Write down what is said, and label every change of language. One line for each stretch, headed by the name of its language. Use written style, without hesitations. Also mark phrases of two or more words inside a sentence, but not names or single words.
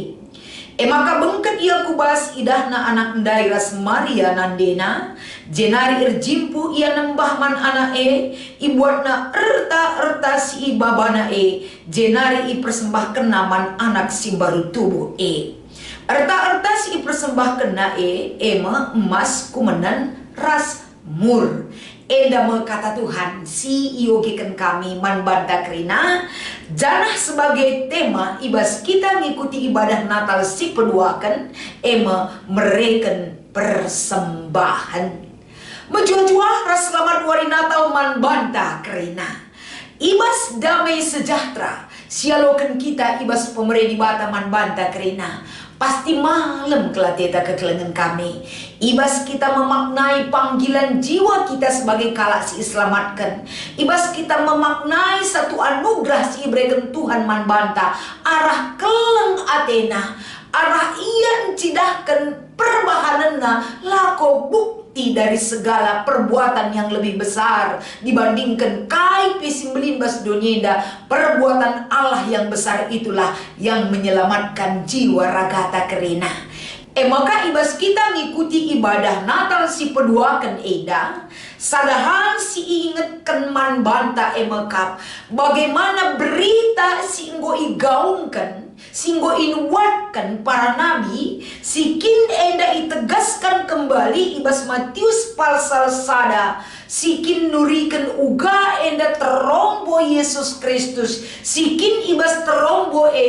Batak Karo: maka bengket ia kubas idahna anak ndairas Maria nandena jenari erjimpu ia nembah man anak ibuatna erta si ibabana jenari i persembahkan naman anak si baru tubuh erta si i persembahkan na ema emas kumenan ras mur. Enda kata Tuhan si iogekan kami man banta krina janah
Indonesian: sebagai tema
Batak Karo: ibas kita ngikuti ibadah Natal si peduakan mereken persembahan menjual-jual ras
Indonesian: selamat hari Natal
Batak Karo: man banta krina ibas
Indonesian: damai sejahtera
Batak Karo: sialokan kita ibas pemerintah bata man banta krina. Pasti malam kelateta kekelengan kami. Ibas kita
Indonesian: memaknai panggilan jiwa kita sebagai
Batak Karo: kalak si selamatkan. Ibas kita
Indonesian: memaknai satu anugerah
Batak Karo: si ibrekan Tuhan man banta. Arah keleng Athena. Arah ian cidahkan perbahanana lako
Indonesian: bukti dari segala perbuatan yang lebih besar dibandingkan
Batak Karo: kai pisimblin bas donyenda.
Indonesian: Perbuatan Allah yang besar itulah yang menyelamatkan jiwa ragata kerina.
Batak Karo: Maka ibas kita ngikuti ibadah Natal si peduakan eda sadahan si ingetkan man banta emekap
Indonesian: bagaimana berita
Batak Karo: si enggo igaungkan singgo inuatkan para nabi sikin enda itegaskan kembali ibas Matius pasal sada sikin nurikan uga enda terombo Yesus Kristus sikin ibas terombo